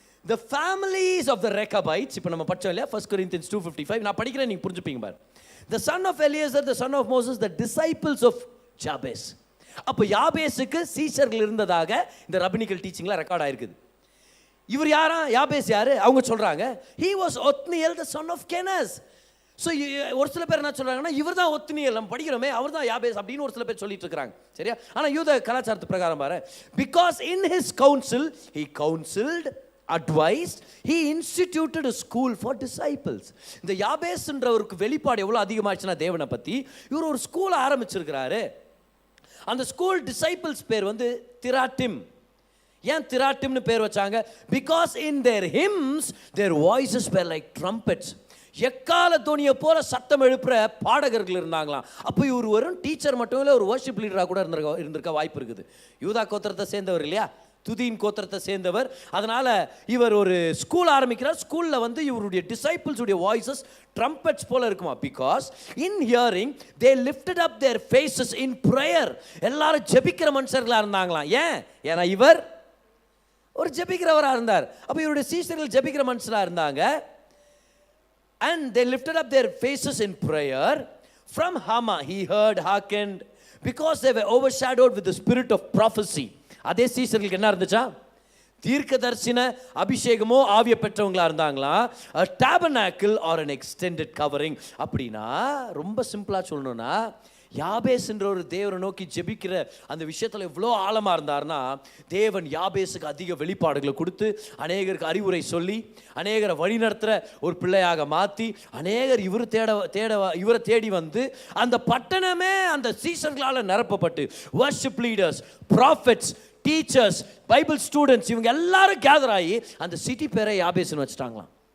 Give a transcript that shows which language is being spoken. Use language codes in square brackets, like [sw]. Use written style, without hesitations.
[en] The families of the Rechabites, [ta] இப்போ நம்ம படிச்சோம் இல்லையா, 1 Corinthians 2:55, நான் படிக்கிறேன், நீங்கள் புரிஞ்சுப்பீங்க பாரு. [en] The son of Eliezer, the son of Moses, the disciples of Jabez. [ta] அப்போ யாபேஸுக்கு சீஷர்கள் இருந்ததாக இந்த ரபினிக்கல் டீச்சிங்ல ரெக்கார்ட் ஆயிருக்குது. இவர் யாரா? யாபேஸ் யாரு? அவங்க சொல்றாங்க [en] he was Othniel the son of Kenaz. [ta] So ஒரு சில பேர் என்ன சொல்றாங்கன்னா, இவர் தான் ஒத்னியல், நம்ம படிக்கிறோமே, அவர் தான் யாபேஸ் அப்படின்னு ஒரு சில பேர் சொல்லிட்டு இருக்காங்க. சரியா? ஆனால் யூத கலாச்சாரத்து பிரகாரம் பாரு, [en] Because in his counsel he counseled, advised, he instituted a school for disciples. [ta] இந்த யாபேஸ்ன்றவருக்கு வெளிப்பாடு எவ்வளோ அதிகமாச்சுன்னா தேவனை பற்றி, இவர் ஒரு ஸ்கூல் ஆரம்பிச்சிருக்கிறாரு. அந்த ஸ்கூல் டிசைபிள்ஸ் பேர் வந்து திராட்டிம். ஏன் திராட்டிம்னு பேர் வச்சாங்க? [en] Because in their hymns their voices were like trumpets. [ta] எக்கால துணியை போல சத்தம் எழுப்புற பாடகர்கள் இருந்தாங்களாம். அப்போ இவர் வெறும் டீச்சர் மட்டும் இல்லை, ஒரு வர்ஷிப் லீடராக கூட இருந்திருக்க வாய்ப்பு இருக்குது. யூதா கோத்திரத்தை சேர்ந்தவர் இல்லையா, துதீன் கோத்திரத்தை சேர்ந்தவர். அதனால இவர் ஒரு ஸ்கூல் ஆரம்பிக்கிறார். ஸ்கூலில் வந்து இவருடைய டிசைபிள்ஸுடைய வாய்ஸஸ் ட்ரம்பெட்ஸ் போல இருக்குமா. [en] Because in hearing they lifted up their faces in prayer. [ta] எல்லாரும் ஜெபிக்கிற மனுஷர்களாக இருந்தாங்களாம். ஏன்னா இவர் ஒரு ஜெபிக்கிறவராக இருந்தார். அப்போ இவருடைய சீஷர்கள் ஜெபிக்கிற மனுஷனாக இருந்தாங்க. [en] And they lifted up their faces in prayer. From Hama he hearkened, because they were overshadowed with the spirit of prophecy. [ta] அதே சீஷர்களுக்கு என்ன இருந்துச்சா? தீர்க்கதரிசன அபிஷேகமோ ஆவிய பெற்றவங்களா இருந்தாங்களா. [en] a tabernacle or an extended covering. [ta] அப்படின்னா ரொம்ப சிம்பிளா சொல்லணும்னா, யாபேஸ்ன்ற ஒரு தேவனை நோக்கி ஜெபிக்கிற அந்த விஷயத்தில் எவ்வளோ ஆழமாக இருந்தார்னா, தேவன் யாபேஸுக்கு அதிக வெளிப்பாடுகளை கொடுத்து, அநேகருக்கு அறிவுரை சொல்லி, அநேகரை வழிநடத்துகிற ஒரு பிள்ளையாக மாற்றி, அநேகர் இவரை தேடி வந்து அந்த பட்டணமே அந்த சீஷர்களால் நிரப்பப்பட்டு, worship leaders, prophets, teachers, Bible students, இவங்க எல்லாரும் கேதர் ஆகி அந்த சிட்டி பேரை யாபேஸ்ன்னு வச்சுட்டாங்களாம்.